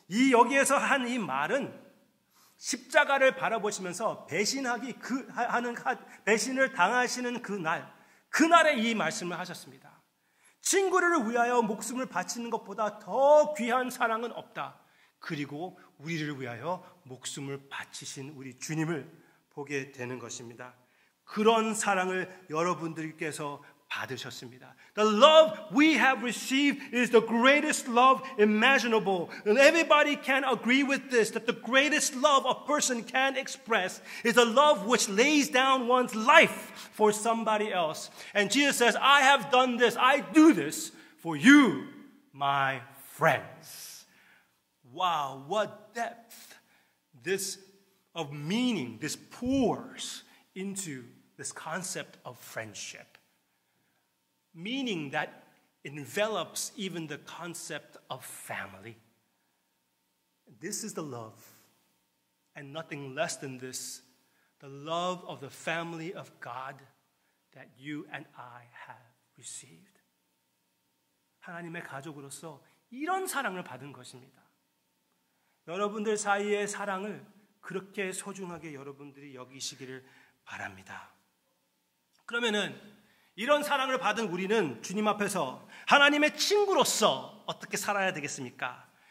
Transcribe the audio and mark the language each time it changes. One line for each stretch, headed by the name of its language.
Korean: 여기에서 한 이 말은 십자가를 바라보시면서 배신을 당하시는 그날에 이 말씀을 하셨습니다. 친구를 위하여 목숨을 바치는 것보다 더 귀한 사랑은 없다. 그리고 우리를 위하여 목숨을 바치신 우리 주님을 보게 되는 것입니다. 그런 사랑을 여러분들께서 받으셨습니다.
English: The love we have received is the greatest love imaginable. And everybody can agree with this, that the greatest love a person can express is a love which lays down one's life for somebody else. And Jesus says, I have done this, I do this for you, my friends. Wow, what depth this of meaning this pours into this concept of friendship. Meaning that envelops even the concept of family. This is the love, and nothing less than this, the love of the family of God that you and I have received.
Korean: 하나님의 가족으로서 이런 사랑을 받은 것입니다. 여러분들 사이의 사랑을 그렇게 소중하게 여러분들이 여기시기를 바랍니다. 그러면은 이런 사랑을 받은 우리는 주님 앞에서 하나님의 친구로서 어떻게 살아야 되겠습니까?